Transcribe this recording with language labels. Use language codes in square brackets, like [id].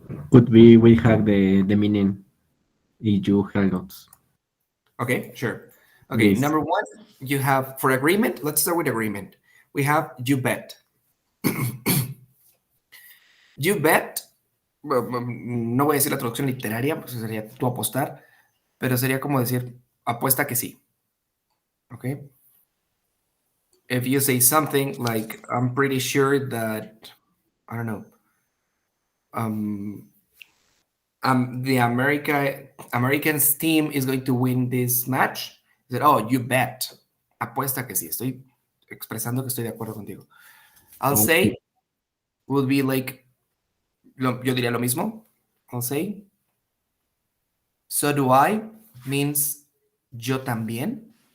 [en] Could be we have the meaning if you help us. Okay, sure. Okay, Yes. number one, you have for agreement. Let's start with agreement. We have you bet. You bet. [es] No voy a decir la traducción literaria, pues sería tú apostar, pero sería como decir apuesta que sí. [en] Okay. If you say something like, I'm pretty sure that, I don't know, the Americans team is going to win this match. You said, oh, you bet. [es] Apuesta que sí. Estoy expresando que estoy de acuerdo contigo. [en] I'll say would be like, [es] yo diría lo mismo. [en] I'll say, so do I means [es] yo también.